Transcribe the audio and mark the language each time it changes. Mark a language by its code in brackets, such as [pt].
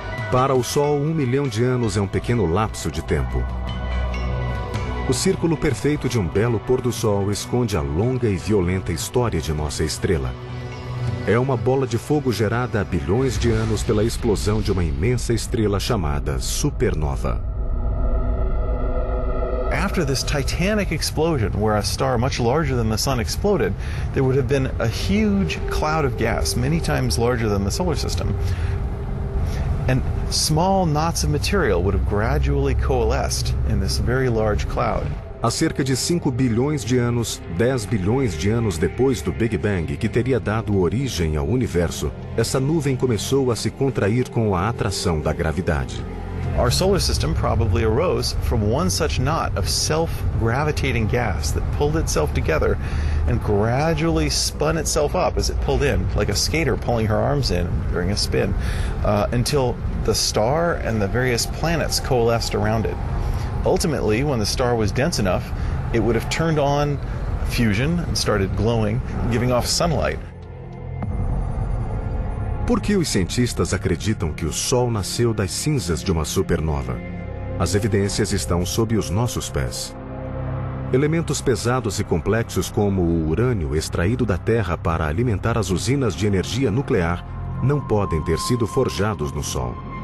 [pt] Para o Sol, 1 milhão de anos é um pequeno lapso de tempo. O círculo perfeito de um belo pôr do sol esconde a longa e violenta história de nossa estrela. É uma bola de fogo gerada há bilhões de anos pela explosão de uma imensa estrela chamada supernova. [en] After this titanic explosion, where a star much larger than the sun exploded, there would have been a huge cloud of gas, many times larger than the solar system. And small knots of material would have gradually coalesced in this very large cloud. [pt] Há cerca de 5 bilhões de anos, 10 bilhões de anos depois do Big Bang, que teria dado origem ao universo, essa nuvem começou a se contrair com a atração da gravidade. [en] Our solar system probably arose from one such knot of self-gravitating gas that pulled itself together and gradually spun itself up as it pulled in, like a skater pulling her arms in during a spin, until the star and the various planets coalesced around it. Ultimately, when the star was dense enough, it would have turned on fusion and started glowing, giving off sunlight. [pt] Por que os cientistas acreditam que o Sol nasceu das cinzas de uma supernova? As evidências estão sob os nossos pés. Elementos pesados e complexos como o urânio extraído da Terra para alimentar as usinas de energia nuclear não podem ter sido forjados no Sol.